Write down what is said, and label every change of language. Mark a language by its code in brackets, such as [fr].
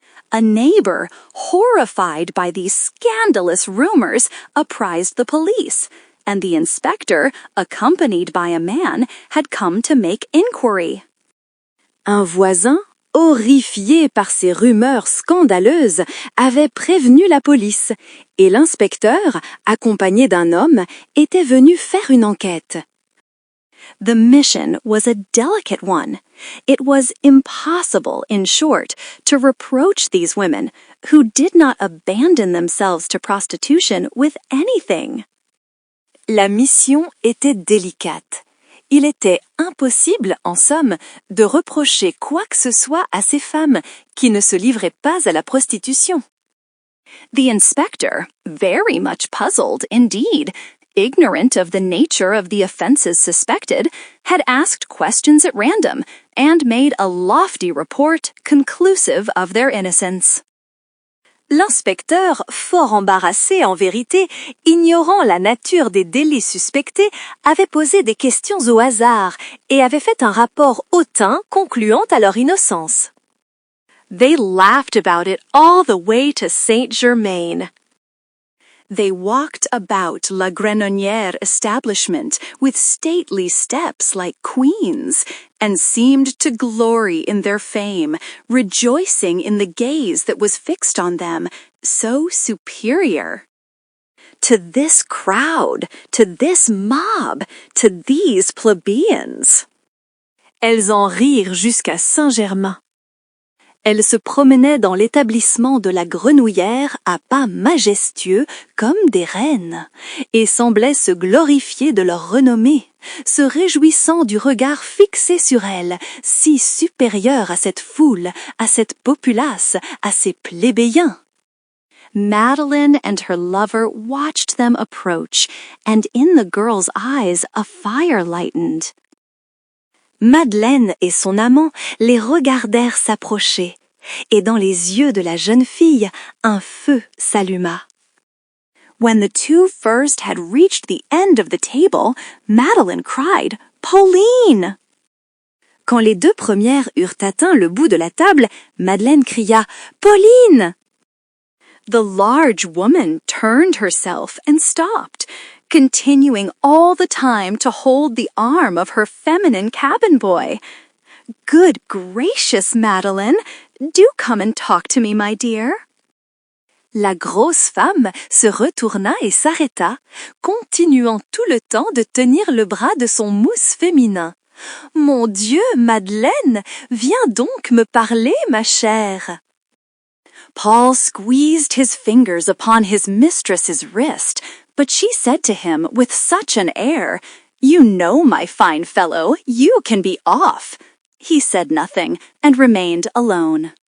[en] A neighbor, horrified by these scandalous rumors, apprised the police, and the inspector, accompanied by a man, had come to make inquiry. [fr] Un voisin, horrifié par ces rumeurs scandaleuses, avait prévenu la police, et l'inspecteur, accompagné d'un homme, était venu faire une enquête. [en] The mission was a delicate one. It was impossible, in short, to reproach these women, who did not abandon themselves to prostitution with anything. [fr] La mission était délicate. Il était impossible, en somme, de reprocher quoi que ce soit à ces femmes qui ne se livraient pas à la prostitution. [en] The inspector, very much puzzled indeed, ignorant of the nature of the offenses suspected, had asked questions at random and made a lofty report conclusive of their innocence. [fr] L'inspecteur, fort embarrassé en vérité, ignorant la nature des délits suspectés, avait posé des questions au hasard et avait fait un rapport hautain concluant à leur innocence. [en] They laughed about it all the way to Saint-Germain. They walked about La Grenonnière establishment with stately steps like queens, and seemed to glory in their fame, rejoicing in the gaze that was fixed on them, so superior. To this crowd, to this mob, to these plebeians. [fr] Elles en rirent jusqu'à Saint-Germain. Elle se promenait dans l'établissement de la grenouillère à pas majestueux comme des reines, et semblait se glorifier de leur renommée, se réjouissant du regard fixé sur elle, si supérieur à cette foule, à cette populace, à ces plébéiens. [en] Madeline and her lover watched them approach, and in the girl's eyes a fire lightened. [fr] Madeleine et son amant les regardèrent s'approcher, et dans les yeux de la jeune fille, un feu s'alluma. [en] When the two first had reached the end of the table, Madeline cried, "Pauline!" [fr] Quand les deux premières eurent atteint le bout de la table, Madeleine cria, "Pauline!" [en] The large woman turned herself and stopped, continuing all the time to hold the arm of her feminine cabin boy. "Good gracious, Madeline, do come and talk to me, my dear." [fr] La grosse femme se retourna et s'arrêta, continuant tout le temps de tenir le bras de son mousse féminin. "Mon Dieu, Madeleine, viens donc me parler, ma chère." [en] Paul squeezed his fingers upon his mistress's wrist, but she said to him with such an air, "You know, my fine fellow, you can be off." He said nothing and remained alone.